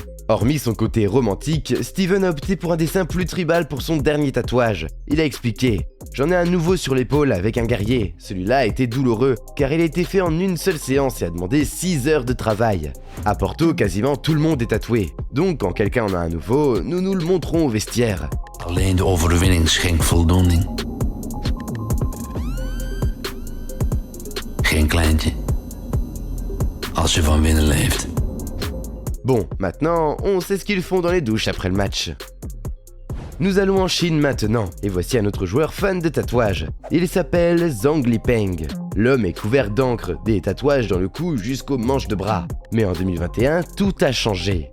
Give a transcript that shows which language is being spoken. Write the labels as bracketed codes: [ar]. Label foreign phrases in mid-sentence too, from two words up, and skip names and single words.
[fr] Hormis son côté romantique, Steven a opté pour un dessin plus tribal pour son dernier tatouage. Il a expliqué « J'en ai un nouveau sur l'épaule avec un guerrier. Celui-là a été douloureux car il a été fait en une seule séance et a demandé 6 heures de travail. À Porto, quasiment tout le monde est tatoué. Donc quand quelqu'un en a un nouveau, nous nous le montrons au vestiaire. » [nl] Alleen de overwinning schenkt voldoening. Geen kleintje. Als je van binnen leeft. [fr] Bon, maintenant, on sait ce qu'ils font dans les douches après le match. Nous allons en Chine maintenant, et voici un autre joueur fan de tatouages. Il s'appelle Zhang Lipeng. L'homme est couvert d'encre, des tatouages dans le cou jusqu'aux manches de bras. Mais en 2021, tout a changé.